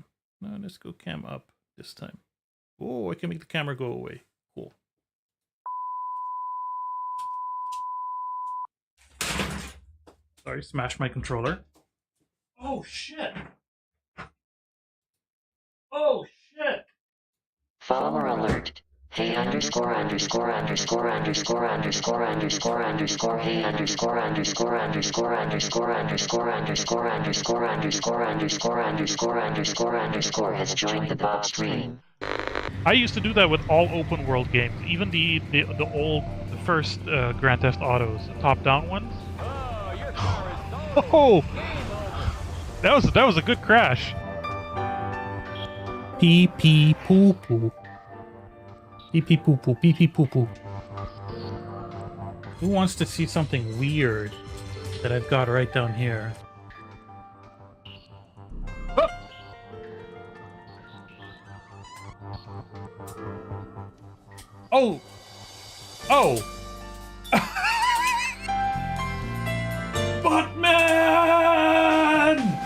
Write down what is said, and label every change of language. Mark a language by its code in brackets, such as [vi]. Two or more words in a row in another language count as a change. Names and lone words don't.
[en] No, let's go cam up this time. Oh, I can make the camera go away. Cool. Sorry, smash my controller. Oh, shit. Oh, shit. Follower alert. Hey underscore underscore underscore underscore underscore underscore underscore hey underscore underscore underscore underscore underscore underscore underscore underscore underscore underscore underscore underscore has joined the BOBSTREAM. I used to do that with all open world games, even the first Grand Theft Autos, the top-down ones. Oh, that was a good crash. Pee pee poo poo. Pee pee poo poo. Pee pee poo poo. Who wants to see something weird that I've got right down here? Oh! Oh! Batman!